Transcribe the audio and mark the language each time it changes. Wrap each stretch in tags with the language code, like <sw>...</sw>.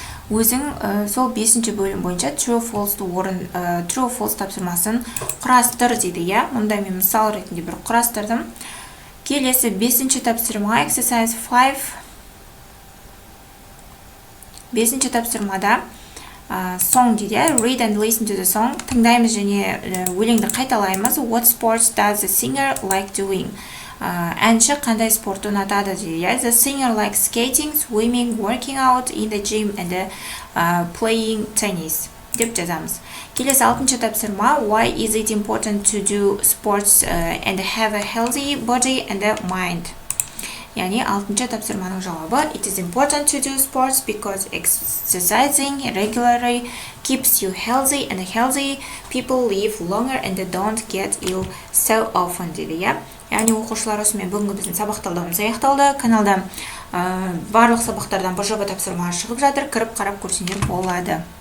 <kk>Өзің сол 5-ші бөлім бойынша true or false тапсырмасын құрастыр дейді, иә. Мұнда мен мысал ретінде бір құрастырдым. Келесі 5-ші тапсырма exercise 5. 5-ші тапсырмада song дейді,</kk> <en>read and listen to the song.</en> <kk>Тыңдаймыз және өлеңді қайталаймыз.</kk> <en>What sports does the singer like doing?</en> <kk>Әнші қандай спортты ұнатады дейді.</kk> <en>The singer likes skating, swimming, working out in the gym and playing tennis</en> <kk>деп жазамыз.</kk> <en>Келесі 6-шы тапсырма why is it important to do sports and have a healthy body and mind?</en> <kk>Яғни 6-шы тапсырманың жауабы</kk> <en>it is important to do sports because exercising regularly keeps you healthy and healthy people live longer and don't get ill so often</en> <kk>дейді, иә. Яғни оқушылар осымен бүгінгі біздің сабақ талдауымыз аяқталды. Каналда барлық сабақтардан бір жоба тапсырма шығып жатыр. Кіріп қарап көрсеңдер болады.</kk>